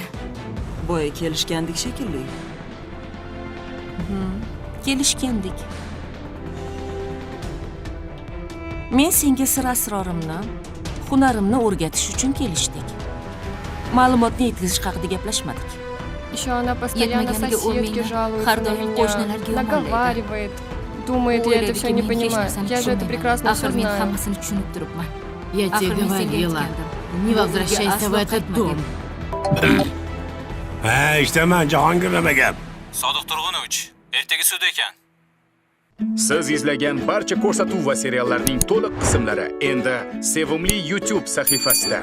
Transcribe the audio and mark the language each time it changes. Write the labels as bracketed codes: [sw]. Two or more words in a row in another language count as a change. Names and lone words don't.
[uz] Boya kelishgandik shekilli. Kelishgandik. Men senga sir-asrorimni, hunarimni o'rgatish uchun kelishdik. Ma'lumotni yetkazish haqida gaplashmadik. [ru] Еще она постоянно [uz] Yetmaganiga [ru] соседке [uz] o'rmanglar. [ru] жалуется [uz] Har [ru] на [uz] doim [ru] меня, [uz] qo'shnilarga yomonlaydi. [ru] наговаривает. Думает, я это все не понимаю. Я же это прекрасно все [uz] Axir men [ru] знаю. [uz] hammasini tushunib turibman. [ru] Я тебе [uz] Axir men senga [ru] говорила, [uz] aytgandim. [ru] не [uz] Bu [ru] возвращайся [uz] uyga [ru] в [uz] aslo [ru] этот [uz] qaytma [ru] дом. [uz] dedim. Ha, işte men Jahongir nima gap? Sodiq Turg'unovich, ertaga sud ekan. Siz izlagan barcha ko'rsatuv va seriallarning to'liq qismlari endi Sevimli YouTube sahifasida.